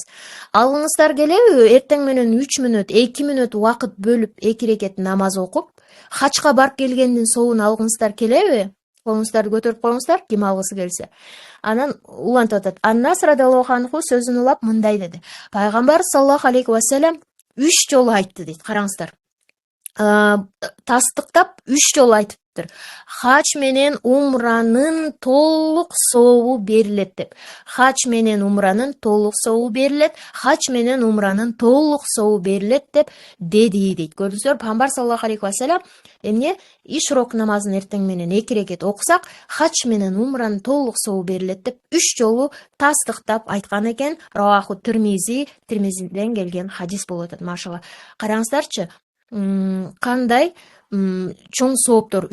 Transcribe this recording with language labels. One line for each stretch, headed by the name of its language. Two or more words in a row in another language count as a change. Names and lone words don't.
Kyrgyz: Алгыңыздар келеби? Эртең менен 3 мүнөт, 2 мүнөт убакыт бөлүп 2 рекет намаз окуп, хачка барып келгендин сообун алгыңыздар келеби? Колуңуздарды көтөрүп коюңуздар, ким алгысы келсе. Анан улантып атат. Аннас
Arabic: رضي الله عنه
Kyrgyz: сөзүн улап мындай деди. Пайгамбар
Arabic: صلى الله عليه وسلم
Kyrgyz: 3 жолу айтты дейт. Караңыздар. Тастыктап 3 жолу айтыптыр. Хач менен умранын толук сообу берилет деп. Хач менен умранын толук сообу берилет, хач менен умранын толук сообу берилет деп деди дейт. Көрдүңүздөр, Пайгамбар
Arabic: صلى الله عليه وسلم
Kyrgyz: эмне? Ишрок намазын эртең менен 2 рекет окусак, хач менен умранын толук сообу берилет деп 3 жолу тастыктап айткан экен. Раваху Тирмизиден келген хадис болуп атат, машалла. Караңыздарчы, кандай чоң сооптор.